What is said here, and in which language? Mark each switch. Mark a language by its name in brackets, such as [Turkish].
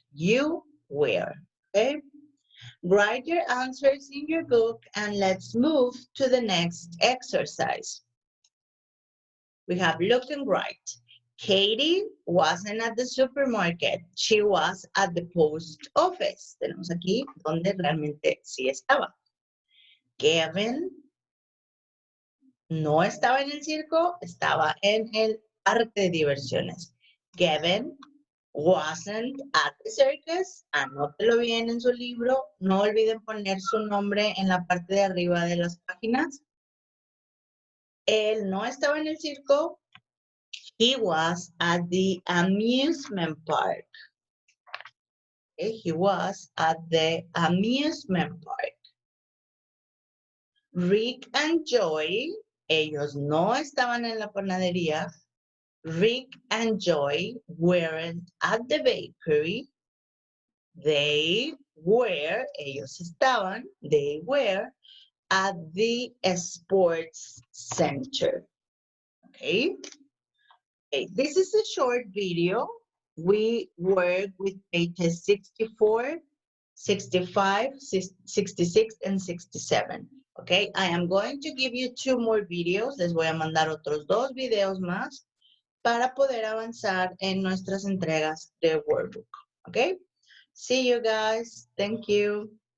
[English] You were, okay? Write your answers in your book and let's move to the next exercise. We have look and write. Katie wasn't at the supermarket. She was at the post office. [Spanish] Tenemos aquí donde realmente sí estaba. Kevin no estaba en el circo, estaba en el parque de diversiones. [English] Kevin wasn't at the circus. [Spanish] Anótelo bien en su libro. No olviden poner su nombre en la parte de arriba de las páginas. Él no estaba en el circo. [English] He was at the amusement park. Okay, he was at the amusement park. [Spanish] Rick and Joy, ellos no estaban en la panadería. [English] Rick and Joy weren't at the bakery. They were, [Spanish] ellos estaban, [English] they were at the sports center. Okay? Okay, this is a short video. We work with pages 64, 65, 66, and 67. Okay, I am going to give you 2 more videos. [Spanish] Les voy a mandar otros 2 videos más para poder avanzar en nuestras entregas de workbook. [English] Okay, see you guys. Thank you.